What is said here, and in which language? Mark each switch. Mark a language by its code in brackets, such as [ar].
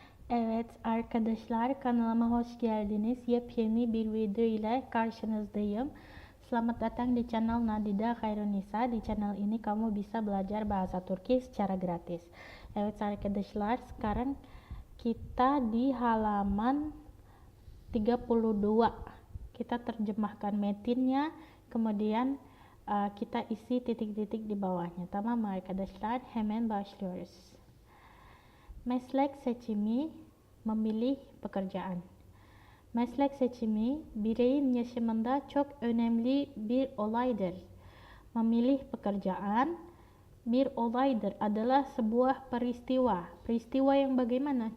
[tr] Evet arkadaşlar, kanalıma hoş geldiniz. Yepyeni bir video ile karşınızdayım. [id] Selamat datang di channel Nadida Khairunisa. Di channel ini kamu bisa belajar bahasa Turki secara gratis. [tr] Evet arkadaşlar, [id] sekarang kita di halaman 32. Kita terjemahkan metinnya, kemudian kita isi titik-titik di bawahnya. [tr] Tamam arkadaşlar, hemen başlıyoruz. Meslek seçimi, [id] memilih pekerjaan. [tr] Meslek seçimi, bireyin yaşamında çok önemli bir olaydır. [id] Memilih pekerjaan, [tr] bir olaydır [id] adalah sebuah peristiwa. Peristiwa yang bagaimana?